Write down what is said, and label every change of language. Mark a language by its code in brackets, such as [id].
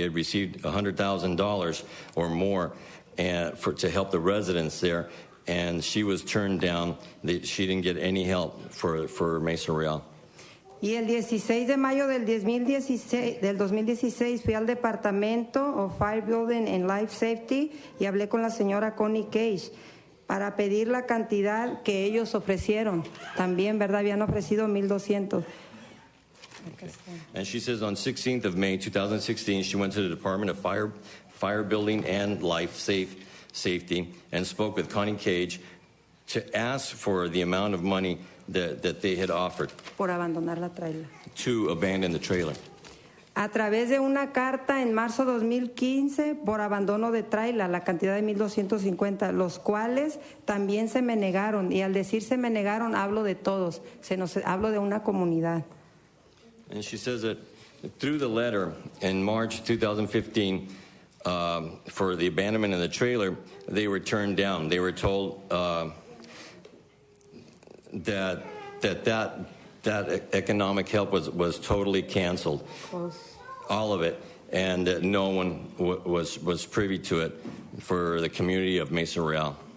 [en] They had received $100,000 or more to help the residents there, and she was turned down. She didn't get any help for Mesa Real. [es] Y el 16 de mayo del 2016 fui al Departamento of Fire Building and Life Safety y hablé con la señora Connie Cage para pedir la cantidad que ellos ofrecieron. También, ¿verdad? Habían ofrecido $1,200. [en] Okay. And she says on 16th of May 2016, she went to the Department of Fire Building and Life Safety and spoke with Connie Cage to ask for the amount of money that they had offered [es] Por abandonar la trailer. [en] to abandon the trailer. [es] A través de una carta en marzo 2015 por abandono de trailer, la cantidad de $1,250, los cuales también se me negaron. Y al decir se me negaron, hablo de todos. Hablo de una comunidad. [en] And she says that through the letter in March 2015 for the abandonment of the trailer, they were turned down. They were told that economic help was totally canceled, all of it, and that no one was privy to it for the community of Mesa Real.